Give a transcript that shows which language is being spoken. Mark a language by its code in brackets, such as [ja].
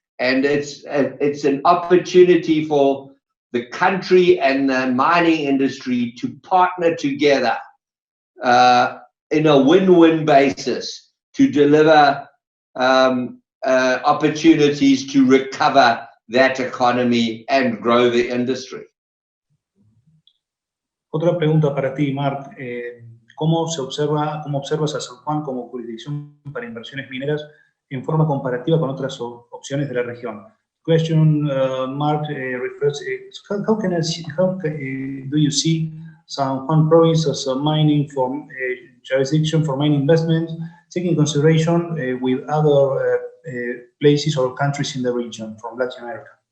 [en] And it's an opportunity for the country and the mining industry to partner together in a win-win basis to deliver opportunities to recover that economy and grow the industry. [es] Otra pregunta para ti, Mark. ¿cómo observas a San Juan como jurisdicción para inversiones mineras en forma comparativa con otras opciones de la región? [en] Question mark refers how do you see San Juan province as a mining jurisdiction for mining investments, taking consideration with other places or countries in the region from Latin America?